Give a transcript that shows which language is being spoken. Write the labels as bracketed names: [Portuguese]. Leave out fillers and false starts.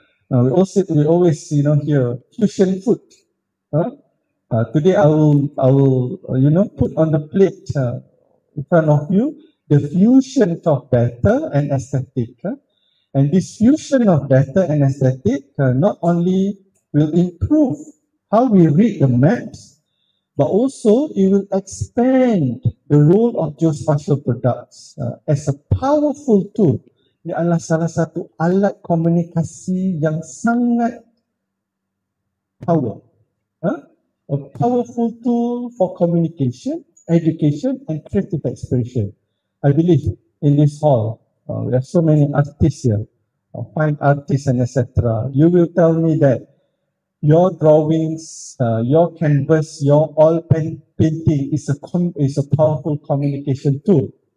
[English] We always hear fusion food. Today I will put on the plate in front of you the fusion of data and aesthetic. And this fusion of data and aesthetic not only will improve how we read the maps, but also it will expand the role of geospatial products as a powerful tool. [Malay] Ia adalah salah satu alat komunikasi yang sangat power. [English] A powerful tool for communication, education, and creative expression. I believe in this hall, we have so many artists here, fine artists and etc. You will tell me that your drawings, your canvas, your oil painting is a powerful communication tool.